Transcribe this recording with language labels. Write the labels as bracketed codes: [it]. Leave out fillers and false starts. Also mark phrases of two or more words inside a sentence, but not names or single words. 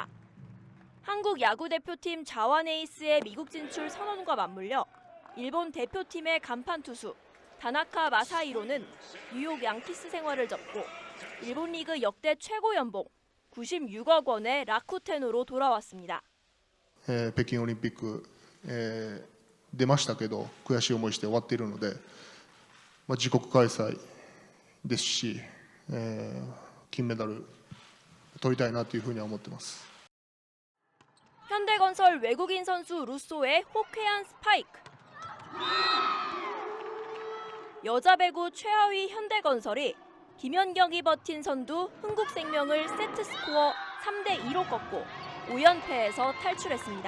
[ko] 한국 야구대표팀 자완 에이스의 미국 진출 선언과 맞물려 일본 대표팀의 간판 투수 다나카 마사히로는 뉴욕 양키스 생활을 접고 일본 리그 역대 최고 연봉 96억 원의 라쿠텐으로 돌아왔습니다. [ja] 北京オリンピック、出ましたけど悔しい思いして終わっているので、自国開催ですし、金メダル取りたいなというふうには思ってます。 [ko] 현대건설 외국인 선수 루소의 호쾌한 스파이크. 여자 배구 최하위 현대건설이 김연경이 버틴 선두 흥국생명을 세트 스코어 3대2로 꺾고 5연패에서 탈출했습니다.